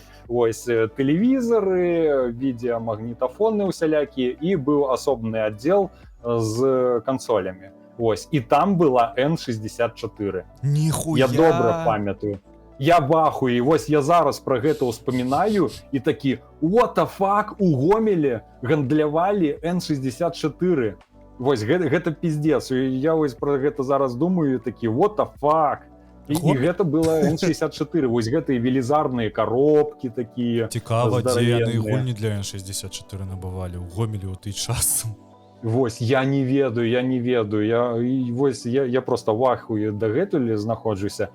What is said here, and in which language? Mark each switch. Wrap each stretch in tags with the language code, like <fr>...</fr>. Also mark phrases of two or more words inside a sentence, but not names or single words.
<be>Ось тэлевізары, відеамагнітафоны усялякія, і быў асобны аддзел з кансолямі. Ось, і там была N64. Ніхуя! Я добра памятаю. Я в ахуі, вось я зараз пра гэта ўспамінаю і такі,</be> <en>what the fuck,</en> <be>у Гомеле гандлявалі N64. Вось, гэта пиздец. Я вось пра гэта зараз думаю, такі,</be> <en>what the fuck.</en> <be>І гэта была N64, вось гэтыя велізарныя коробкі такія. Цікава, дзе яны гульні для N64 набывалі ў Гомелі ў той час. Вось, я не ведаю, я просто в ахуі дагэтуль знаходжуся.</be>